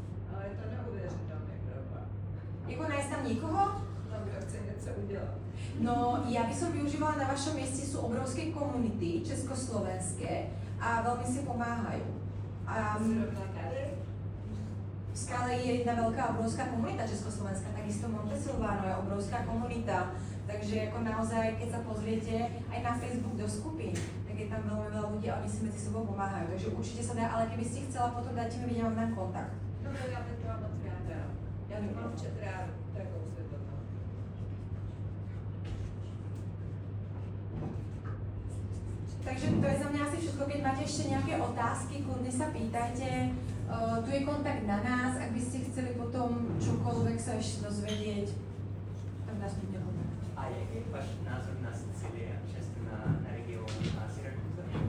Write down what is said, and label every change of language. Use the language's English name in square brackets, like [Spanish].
[Czech] Ale je to neuvěřitelný problém. Jako nájsť tam nikoho? No, kdo chce něco udělat. [Slovak] No, ja by som využívala na vašom mieste, sú obrovské komunity československé a veľmi si pomáhajú. [Czech] Zrovna tady? [Slovak] V Skale je jedna veľká obrovská komunita československá, takisto Montesilvano je obrovská komunita, takže ako naozaj, keď sa pozriete aj na Facebook do skupín, tak je tam veľmi veľa ľudí a oni si medzi sebou pomáhajú, takže určite sa dá, ale keby ste chcela, potom dajte mi vedieť, mám tam kontakt. [Czech] No, já bych byla moc ráda. Já mám v Četráru takovou světlotu. [Slovak] Takže to je za mňa asi všetko. Keď máte ešte nejaké otázky, kľudne sa pýtajte. Tu je kontakt na nás, ak by ste chceli potom čokoľvek sa ešte dozvedieť, tak nás bude hovoriť. [Czech] A jaký je váš názor na Sicílii a často na región Syrakuza?